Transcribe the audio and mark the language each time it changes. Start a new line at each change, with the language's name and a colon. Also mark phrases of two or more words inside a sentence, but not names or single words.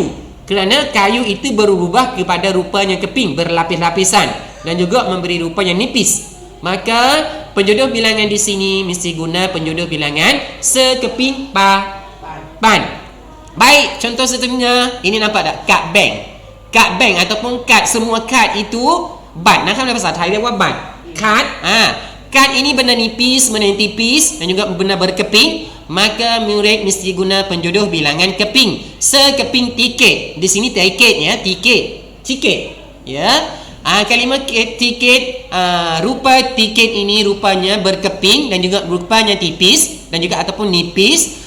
Malay: Kerana kayu itu berubah kepada rupanya keping, berlapis-lapisan, dan juga memberi rupa yang nipis. Maka penjodoh bilangan di sini mesti guna penjodoh bilangan sekeping papan. Baik, contoh seterusnya ini nampak tak? Kad bank. Kad bank ataupun kad, semua kad itu bat. Nah, dalam bahasa Thai
Thai: เรียกว่าบัตร
Malay: kad. Kad ini benda nipis, benda yang tipis, dan juga benda berkeping. Maka murid mesti guna penjodoh bilangan keping. Sekeping tiket. Di sini tiket ya, tiket. Ya. Kalimah tiket, rupa tiket ini rupanya berkeping dan juga rupanya tipis dan juga ataupun nipis.